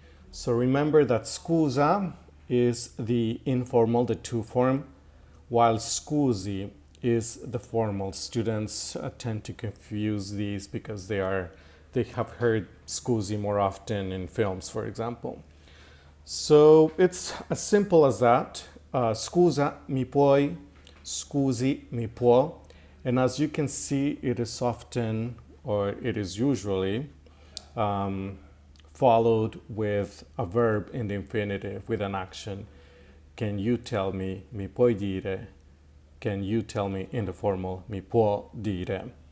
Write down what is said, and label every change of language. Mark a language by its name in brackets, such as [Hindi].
[English] So remember that scusa is the informal, the to form, while scusi is the formal. Students tend to confuse these because they have heard scusi more often in films, for example. So it's as simple as that. [Italian] Scusa, mi puoi, scusi, mi può. [English] And as you can see, it is often, or it is usually, followed with a verb in the infinitive, with an action. Can you tell me, [Italian] mi puoi dire? [English] Can you tell me in the formal, [Italian] mi può dire?